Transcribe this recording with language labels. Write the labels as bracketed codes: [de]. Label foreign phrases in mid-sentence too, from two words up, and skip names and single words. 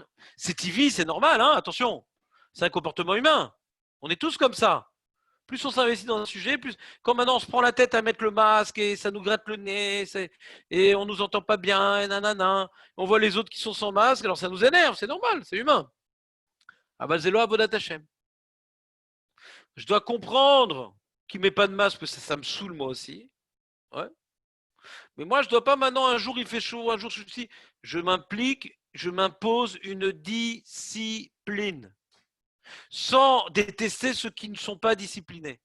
[fr] C'est TV, c'est normal, hein, attention. C'est un comportement humain. On est tous comme ça. Plus on s'investit dans un sujet, plus quand maintenant on se prend la tête à mettre le masque et ça nous gratte le nez, et on nous entend pas bien, et nanana. On voit les autres qui sont sans masque, alors ça nous énerve, c'est normal, c'est humain. Ah bah [he] זה לא עבודת השם. [fr] Je dois comprendre qu'il met pas de masque, parce que ça me saoule moi aussi. Ouais. Mais moi, je dois pas maintenant, un jour il fait chaud, un jour ceci. Je m'implique, je m'impose une discipline. Sans détester ceux qui ne sont pas disciplinés.